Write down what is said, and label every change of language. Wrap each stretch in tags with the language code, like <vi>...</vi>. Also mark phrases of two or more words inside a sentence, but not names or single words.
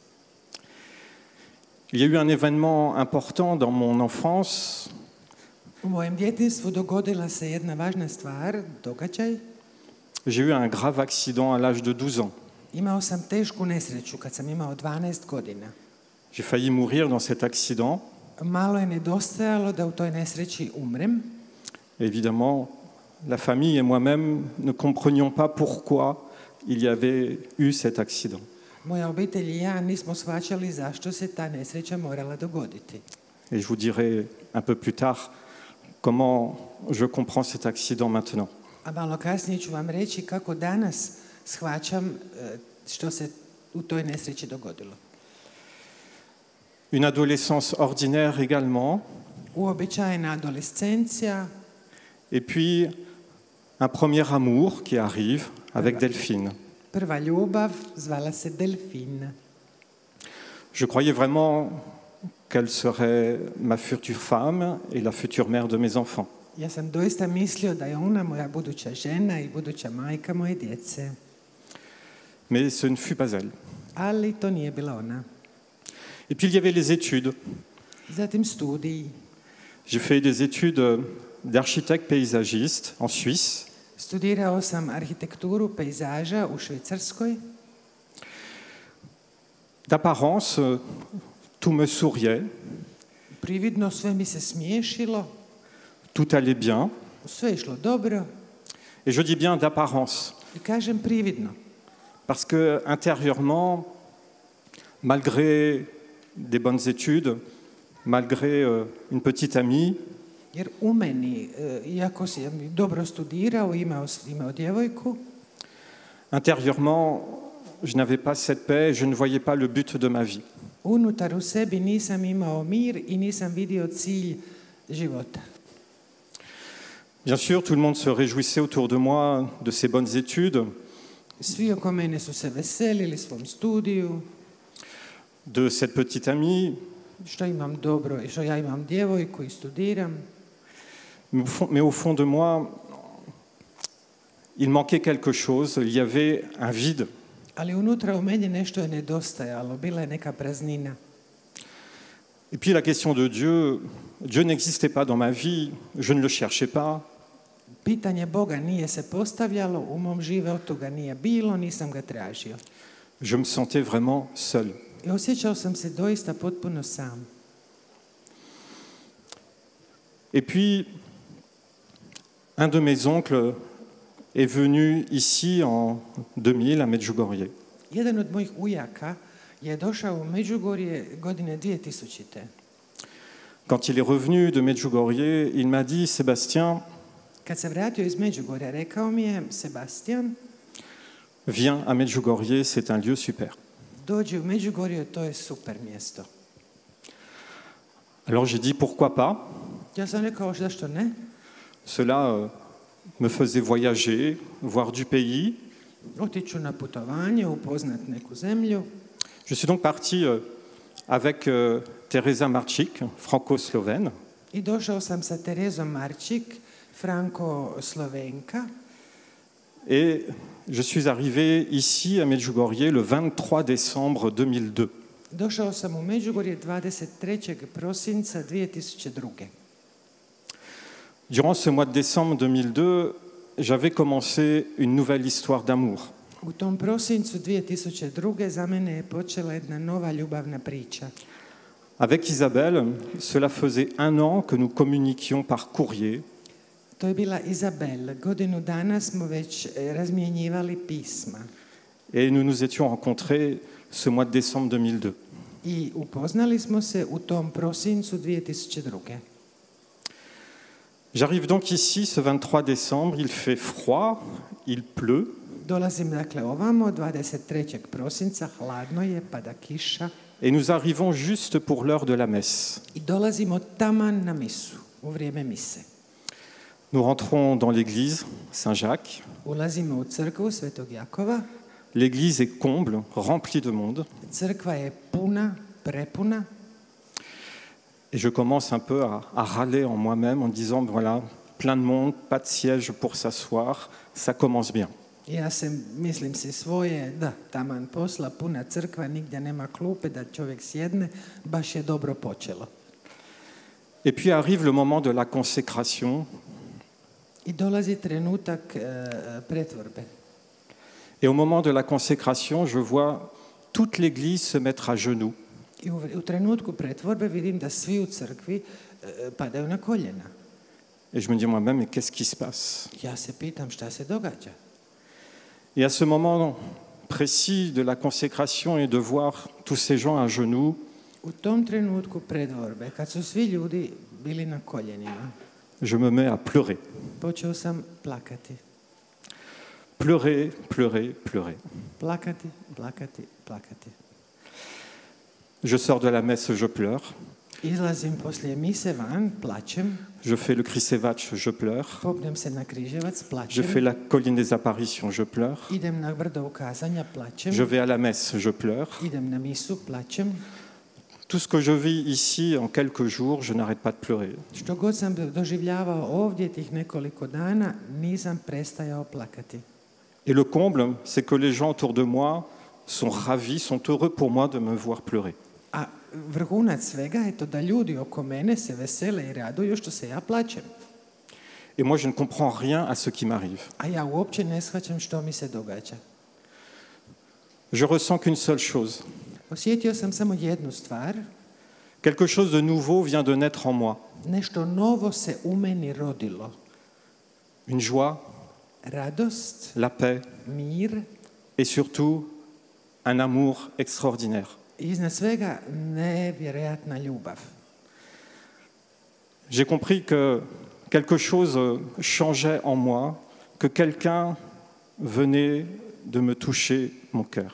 <fr>Il y a eu un événement important dans mon enfance,</fr> <hr>U mojem djetinjstvu dogodila se jedna važna stvar, događaj.</hr> <fr>j'ai eu un grave accident à l'âge de 12 ans.</fr> <hr>Imao sam tešku nesreću kad sam imao 12 godina.</hr> <fr>J'ai failli mourir dans cet accident.</fr> <hr>Malo je nedostajalo da u toj nesreći umrem.</hr> <fr>Évidemment, la famille et moi-même ne comprenions pas pourquoi il y avait eu cet accident.</fr> <hr>Moja obitelj i ja nismo shvaćali zašto se ta nesreća morala dogoditi.</hr> <fr>Et je vous dirai un peu plus tard comment je comprends cet accident maintenant.</fr> <hr>A malo kasnije ću vam reći kako danas shvaćam što se u toj nesreći dogodilo.</hr> <fr>Une adolescence ordinaire également,</fr> <hr>Uobičajena adolescencija,</hr> <fr>et puis un premier amour qui arrive avec Delphine.</fr> <hr>prva ljubav, zvala se Delfina.</hr> <fr>Je croyais vraiment qu'elle serait ma future femme et la future mère de mes enfants.</fr> <hr>Ja sam doista mislio da je ona moja buduća žena i buduća majka moje djece.</hr> <fr>Mais ce ne fut pas elle.</fr> <hr>Ali to nije bila ona.</hr> <fr>Et puis il y avait les études.</fr> <hr>Zatim studiji.</hr> <fr>J'ai fait des études d'architecte paysagiste en Suisse.</fr> <hr>Studirao sam arhitekturu pejzaža u Švicarskoj.</hr> <fr>D'apparence, tout me souriait,</fr> <hr>Prividno sve mi se smiješilo,</hr> <fr>tout allait bien.</fr> <hr>sve je išlo dobro.</hr> <fr>Et je dis bien d'apparence,</fr> <hr>I kažem prividno,</hr> <fr>parce que intérieurement, malgré des bonnes études, malgré une petite amie,</fr> <hr>jer u meni, iako sam dobro studirao, imao djevojku,</hr> <fr>intérieurement, je n'avais pas cette paix, je ne voyais pas le but de ma vie.</fr> <hr>unutar u sebi nisam imao mir i nisam vidio cilj života.</hr> <fr>Bien sûr, tout le monde se réjouissait autour de moi de ces bonnes études,</fr> <hr>Svi oko mene su se veselili svom studiju,</hr> <fr>de cette petite amie,</fr> <hr>što imam dobro i što ja imam djevojku i studiram.</hr> <fr>mais au fond de moi, il manquait quelque chose, il y avait un vide.</fr> <hr>Ali unutra u meni nešto je nedostajalo, bila je neka praznina.</hr> <fr>Et puis la question de Dieu, Dieu n'existait pas dans ma vie, je ne le cherchais pas.</fr> <hr>Pitanje Boga nije se postavljalo, u mom životu ga nije bilo, nisam ga tražio.</hr> <fr>Je me sentais vraiment seul.</fr> <hr>I osjećao sam se doista potpuno sam.</hr> <fr>Et puis, un de mes oncles est venu ici en 2000 à Medjugorje.</fr> <hr>Jedan od mojih ujaka je došao u Međugorje godine 2000.</hr> <fr>Quand il est revenu de Medjugorje, il m'a dit, Sébastien,</fr> <hr>Kad se vratio iz Međugorja, rekao mi je, Sebastian,</hr> <fr>viens à Medjugorje, c'est un lieu super.</fr> <hr>dođi u Međugorje, to je super mjesto.</hr> <fr>Alors j'ai dit, pourquoi pas?</fr> <hr>Ja sam rekao, zašto ne?</hr> <fr>Cela me faisait voyager, voir du pays.</fr> <hr>Otiću na putovanje, upoznat neku zemlju.</hr> <fr>Je suis donc parti avec Teresa Marčík, franco-slovène.</fr> <hr>I došao sam sa Terezom Marčík, franko-slovenka.</hr> <fr>Et je suis arrivé ici à Medjugorje le 23 décembre 2002.</fr> <hr>Došao sam u Međugorje 23. prosinca 2002.</hr> <fr>Durant ce mois de décembre 2002, j'avais commencé une nouvelle histoire d'amour.</fr> <hr>U tom prosincu 2002. za mene je počela jedna nova ljubavna priča.</hr> <fr>Avec Isabelle, cela faisait 1 an que nous communiquions par courrier.</fr> <hr>To je bila Izabel. Godinu dana smo već razmjenjivali pisma.</hr> <fr>Et nous nous étions rencontrés ce mois de décembre 2002.</fr> <hr>I upoznali smo se u tom prosincu 2002.</hr> <fr>J'arrive donc ici ce 23 décembre, il fait froid, il pleut.</fr> <hr>Dolazim dakle ovamo, 23. prosinca, hladno je, pada kiša.</hr> <fr>Et nous arrivons juste pour l'heure de la messe.</fr> <hr>I dolazimo taman na misu, u vrijeme mise.</hr> <fr>Nous rentrons dans l'église Saint-Jacques.</fr> <hr>Ulazimo u crkvu Svetog Jakova.</hr> <fr>L'église est comble, remplie de monde.</fr> <hr>Crkva je puna, prepuna.</hr> <fr>Et je commence un peu à râler en moi-même en disant, voilà, plein de monde, pas de siège pour s'asseoir, ça commence bien.</fr> <hr>Ja se mislim si svoje, da, taman posla, puna crkva, nigdje nema klupe da čovjek sjedne, baš je dobro počelo.</hr> <fr>Et puis arrive le moment de la consécration.</fr> <hr>I dolazi trenutak pretvorbe.</hr> <fr>Et au moment de la consécration, je vois toute l'église se mettre à genoux.</fr> <hr>I u trenutku pretvorbe vidim da svi u crkvi padaju na koljena.</hr> <fr>Et je me dis moi-même, mais qu'est-ce qui se passe?</fr> <hr>Ja se pitam šta se događa.</hr> <fr>Et à ce moment précis de la consécration et de voir tous ces gens à genoux,</fr> <hr>U tom trenutku pretvorbe, kad su svi ljudi bili na koljenima,</hr> <fr>je me mets à pleurer.</fr> <hr>počeo sam plakati.</hr> <fr>Pleurer, pleurer, pleurer.</fr> <hr>Plakati, plakati, plakati.</hr> <fr>Je sors de la messe, je pleure.</fr> <hr>Izlazim poslije mise van, plačem.</hr> <fr>Je fais le Krisevač, je pleure.</fr> <hr>Popnem se na križevac,</hr> <fr>Je</fr> <hr>plačem.</hr> <fr>fais la colline des apparitions, je pleure.</fr> <hr>Idem na brdo ukazanja, plačem.</hr> <fr>Je vais à la messe, je pleure.</fr> <hr>Idem na misu, plačem.</hr> <fr>Tout ce que je vis ici en quelques jours, je n'arrête pas de pleurer.</fr> <hr>Što god sam doživljavao ovdje tih nekoliko dana, nisam prestajao plakati.</hr> <fr>Et le comble, c'est que les gens autour de moi sont ravis, sont heureux pour moi de me voir pleurer.</fr> <hr>A vrhunac svega je to da ljudi oko mene se vesele i raduju što se ja plačem.</hr> <fr>Et moi, je ne comprends rien à ce qui m'arrive.</fr> <hr>A ja uopće ne shvaćam što mi se događa.</hr> <fr>Je ressens qu'une seule chose.</fr> <hr>Osjetio sam samo jednu stvar.</hr> <fr>Quelque chose de nouveau vient de naître en moi.</fr> <hr>Nešto novo se u meni rodilo.</hr> <fr>Une joie,</fr> <hr>Radost,</hr> <fr>la paix</fr> <hr>mir</hr> <fr>et surtout un amour extraordinaire.</fr> <hr>i iznad svega nevjerojatna ljubav.</hr> <fr>J'ai compris que quelque chose changeait en moi, que quelqu'un venait de me toucher mon cœur.</fr>